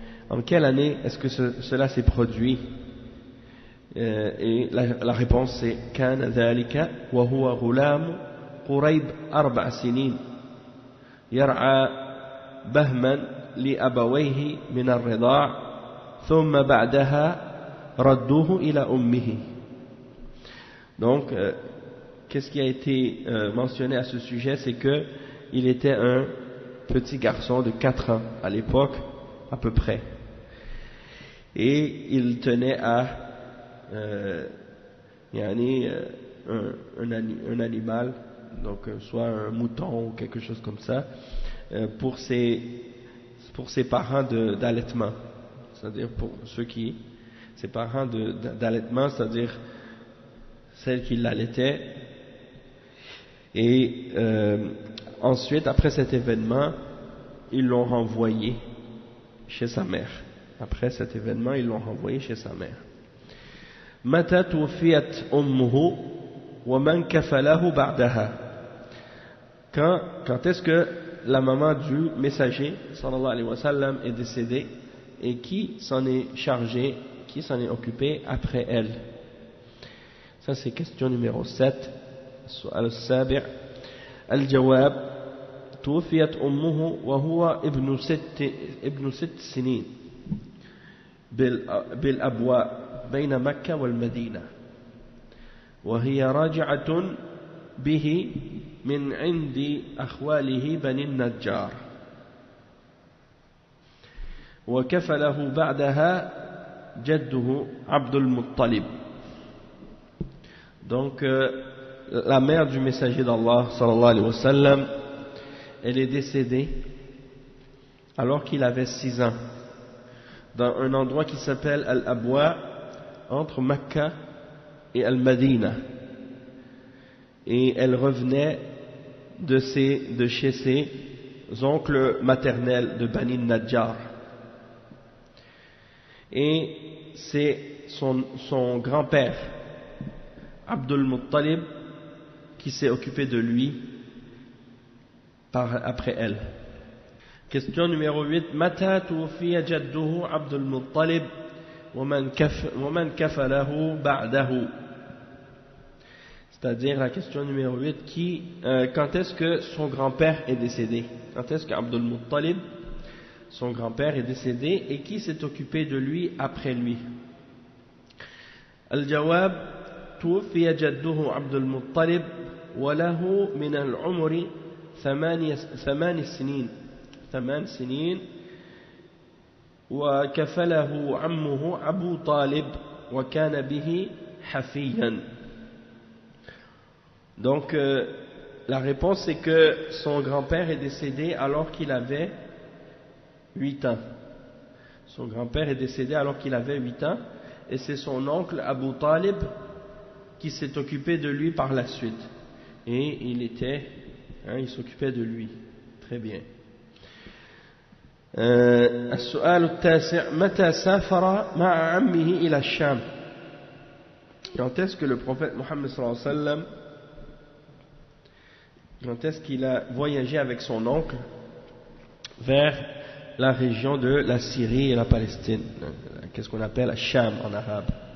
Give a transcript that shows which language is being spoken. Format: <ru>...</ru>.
<fr>En quelle année est-ce que cela s'est produit? Et la réponse c'est</fr> <ar>كان ذلك وهو غلام قريب 4 سنين يرعى بهما لأبويه من الرضاع ثم بعدها ردوه إلى أمه.</ar> <fr>Donc qu'est-ce qui a été mentionné à ce sujet, c'est que il était un petit garçon de 4 ans à l'époque à peu près, et il tenait à un animal, donc soit un mouton ou quelque chose comme ça, pour ses parents d'allaitement, c'est-à-dire pour ses parents d'allaitement, c'est-à-dire celle qui l'allaitait. Et ensuite, après cet événement, ils l'ont renvoyé chez sa mère. Après cet événement, ils l'ont renvoyé chez sa mère.</fr> <ar>متى توفيت أمه ومن كفله بعدها.</ar> <fr>Quand est-ce que la maman du messager</fr> <ar>sallallahu alayhi wa sallam</ar> <fr>est décédée, et qui s'en est chargé, qui s'en est occupé après elle? Ça c'est question numéro 7.</fr> <ar>السؤال السابع. الجواب: توفيت أمه وهو ابن 6 سنين بالأبواء بين مكة والمدينة، وهي راجعة به من عند أخواله بني النجار، وكفله بعدها جده عبد المطلب.</ar> <fr>Donc la mère du messager d'Allah</fr> <ar>sallallahu alayhi wa sallam,</ar> <fr>elle est décédée alors qu'il avait 6 ans dans un endroit qui s'appelle Al-Abwa, entre Mecca et Al-Madina, et elle revenait de chez ses oncles maternels de Bani Najjar, et c'est son grand-père Abdul Muttalib qui s'est occupé de lui après elle. Question numéro 8.</fr> <ar>متى توفي جده عبد المطلب ومن كفله بعده.</ar> <fr>C'est-à-dire la question numéro 8, quand est-ce que son grand-père est décédé? Quand est-ce qu'Abdul Muttalib, son grand-père, est décédé, et qui s'est occupé de lui après lui?</fr> <ar>الجواب: توفي جده عبد المطلب وله من العمر 8 سنين وكفله عمه أبو طالب وكان به حفيا.</ar> <fr>Donc la réponse c'est que son grand-père est décédé alors qu'il avait 8 ans. Son grand-père est décédé alors qu'il avait 8 ans, et c'est son oncle Abu Talib qui s'est occupé de lui par la suite, et il s'occupait de lui. Très bien.</fr> <ar>السؤال التاسع. متى سافر مع عمه إلى الشام.</ar> <fr>Quand est-ce que le prophète Mohammed</fr> <ar>sallallahu alayhi wa sallam,</ar> <fr>quand est-ce qu'il a voyagé avec son oncle vers la région de la Syrie et la Palestine, qu'est-ce qu'on appelle Sham en arabe?</fr>